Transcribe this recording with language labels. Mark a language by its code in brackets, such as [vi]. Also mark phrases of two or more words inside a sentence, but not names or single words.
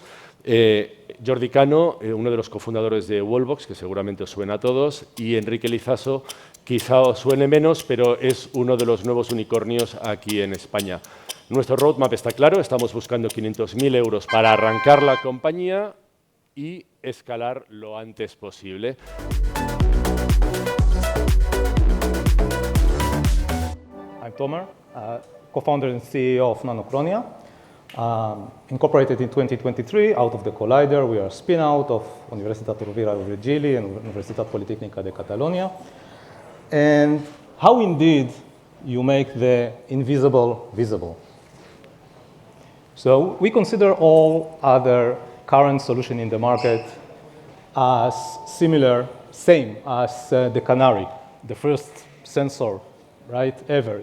[es] Jordi Cano, uno de los cofundadores de Wallbox, que seguramente os suena a todos, y Enrique Lizaso, quizá os suene menos, pero es uno de los nuevos unicornios aquí en España. Nuestro roadmap está claro, estamos buscando 500.000 euros para arrancar la compañía y escalar lo antes posible. [en] I'm Tomer, co-founder and CEO of Nanocronia. Incorporated in 2023 out of the Collider. We are a spin-out of Universitat Rovira i Virgili and Universitat Politecnica de Catalonia. And how indeed you make the invisible visible. So we consider all other current solutions in the market as similar, same as the canary, the first sensor, right, ever.